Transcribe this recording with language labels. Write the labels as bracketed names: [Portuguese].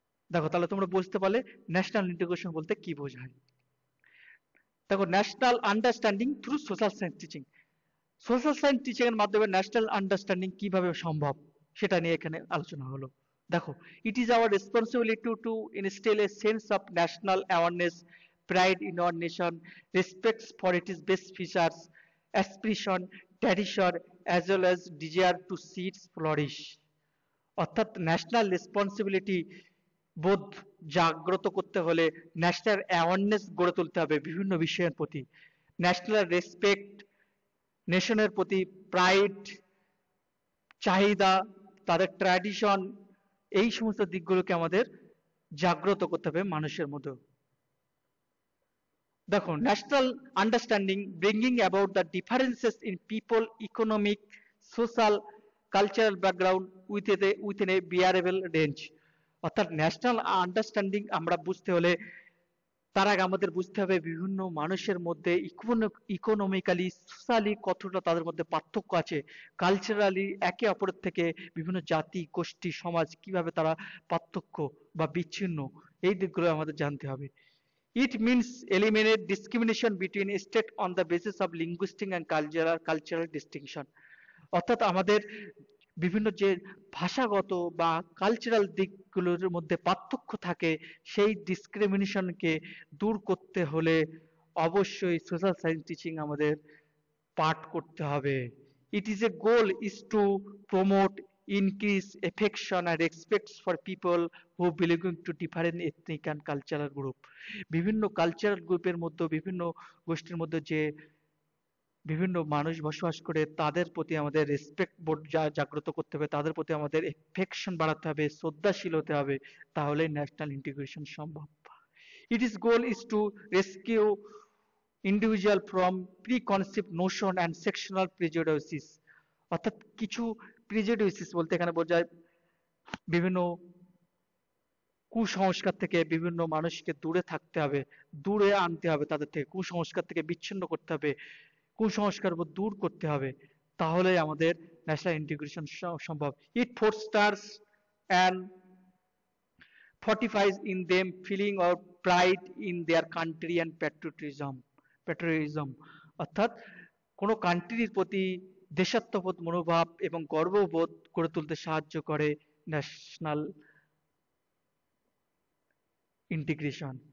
[Bangla] দেখো তাহলে তোমরা বুঝতে পারলে ন্যাশনাল ইন্টিগ্রেশন বলতে কি বোঝায়। দেখো, [English] National understanding through social science teaching. [Bangla] Social science teaching এর মাধ্যমে ন্যাশনাল আন্ডারস্ট্যান্ডিং কিভাবে সম্ভব সেটা নিয়ে এখানে আলোচনা হলো। [English] দেখো, it is our responsibility to instil a sense of national awareness, pride in our nation, respect for its best features, aspiration, tradition, as well as desire to see it flourish. [Bangla] অর্থাৎ national responsibility বোধ জাগ্রত করতে হলে national awareness গড়ে তুলতে হবে বিভিন্ন বিষয়ের প্রতি, ন্যাশনাল রেসপেক্ট, নেশনের প্রতি প্রাইড, চাহিদা, তাদের ট্র্যাডিশন, এই সমস্ত দিকগুলোকে আমাদের জাগ্রত করতে হবে মানুষের মধ্যে। [English] দেখো, national understanding bringing about the differences in people, economic, social, cultural background within a bearable range. [Bangla] অর্থাৎ ন্যাশনাল আন্ডারস্ট্যান্ডিং আমরা বুঝতে হলে তার আগে আমাদের বুঝতে হবে বিভিন্ন মানুষের মধ্যে ইকোনমিক্যালি, সোশ্যালি কতটা তাদের মধ্যে পার্থক্য আছে, কালচারালি একে অপরের থেকে বিভিন্ন জাতি, গোষ্ঠী, সমাজ কিভাবে তারা পার্থক্য বা বিচ্ছিন্ন, এই দিকগুলো আমাদের জানতে হবে। [English] It means eliminate discrimination between state on the basis of linguistic and cultural distinction. [Bangla] অর্থাৎ আমাদের বিভিন্ন যে ভাষাগত বা কালচারাল দিকগুলোর মধ্যে পার্থক্য থাকে, সেই ডিসক্রিমিনেশনকে দূর করতে হলে অবশ্যই সোশ্যাল সায়েন্স টিচিং আমাদের পাঠ করতে হবে। [English] It is a goal is to promote increase affection and respect for people who belong to different ethnic and cultural group. [Bangla] বিভিন্ন কালচারাল গ্রুপের মধ্যে, বিভিন্ন গোষ্ঠীর মধ্যে যে বিভিন্ন মানুষ বসবাস করে, তাদের প্রতি আমাদের রেসপেক্ট বোধ জাগ্রত করতে হবে, তাদের প্রতি আমাদের এফেকশন বাড়াতে হবে, শ্রদ্ধাশীল হতে হবে, তাহলে ন্যাশনাল ইন্টিগ্রেশন সম্ভব। [English] It is goal is to rescue individual from preconceived notion and sectional prejudices. [Bangla] অর্থাৎ কিছু প্রিজুডিসিস বলতে এখানে বোঝায় বিভিন্ন কুসংস্কার থেকে বিভিন্ন মানুষকে দূরে থাকতে হবে, দূরে আনতে হবে, তাদের থেকে কুসংস্কার থেকে বিচ্ছিন্ন করতে হবে, কুসংস্কার দূর করতে হবে, তাহলে আমাদের ন্যাশনাল ইন্টিগ্রেশন সম্ভব। [English] It fosters and fortifies in them feeling of pride in their country and patriotism. [Bangla] অর্থাৎ কোনো কান্ট্রির প্রতি দেশাত্মবোধ মনোভাব এবং গর্ববোধ গড়ে তুলতে সাহায্য করে ন্যাশনাল integration.